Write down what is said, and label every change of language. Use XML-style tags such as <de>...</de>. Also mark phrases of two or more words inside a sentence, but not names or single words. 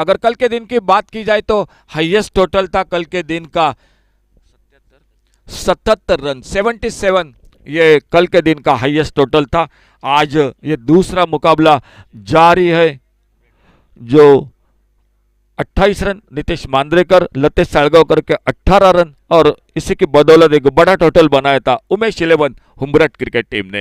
<hi>अगर कल के दिन की बात की जाए तो हाईएस्ट टोटल था कल के दिन का 77 रन, 77। ये कल के दिन का हाईएस्ट टोटल था। आज ये दूसरा मुकाबला जारी है, जो 28 रन नीतीश मांद्रेकर, लतेश साळगावकर के 18 रन और इसी की बदौलत एक बड़ा टोटल बनाया था उमेश 11 हुम्बरट क्रिकेट टीम ने।</hi>